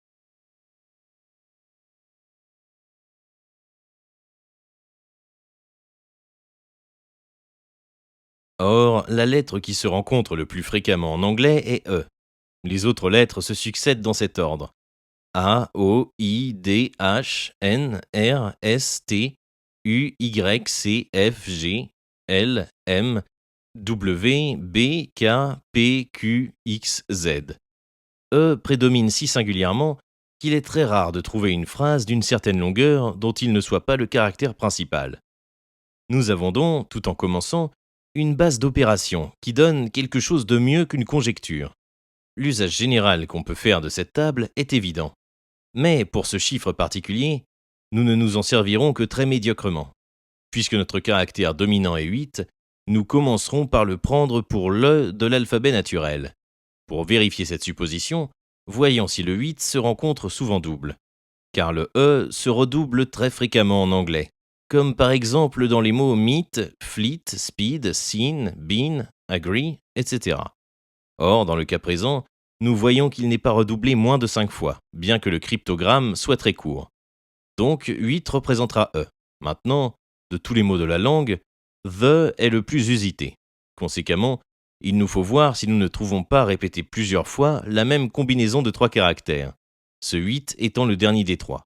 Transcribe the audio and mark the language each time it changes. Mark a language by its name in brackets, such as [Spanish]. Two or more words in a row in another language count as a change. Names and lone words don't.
[French] Or, la lettre qui se rencontre le plus fréquemment en anglais est E. Les autres lettres se succèdent dans cet ordre. A, O, I, D, H, N, R, S, T, U, Y, C, F, G, L, M, W, B, K, P, Q, X, Z. E prédomine si singulièrement qu'il est très rare de trouver une phrase d'une certaine longueur dont il ne soit pas le caractère principal. Nous avons donc, tout en commençant, une base d'opération qui donne quelque chose de mieux qu'une conjecture. L'usage général qu'on peut faire de cette table est évident. Mais pour ce chiffre particulier, nous ne nous en servirons que très médiocrement. Puisque notre caractère dominant est 8, nous commencerons par le prendre pour le de l'alphabet naturel. Pour vérifier cette supposition, voyons si le 8 se rencontre souvent double. Car le E se redouble très fréquemment en anglais, comme par exemple dans les mots [English] meet, fleet, speed, seen, been, agree, [French] etc. Or, dans le cas présent, nous voyons qu'il n'est pas redoublé moins de 5 fois, bien que le cryptogramme soit très court. Donc 8 représentera E. Maintenant, de tous les mots de la langue, the est le plus usité. Conséquemment, il nous faut voir si nous ne trouvons pas répéter plusieurs fois la même combinaison de 3 caractères, ce 8 étant le dernier des 3.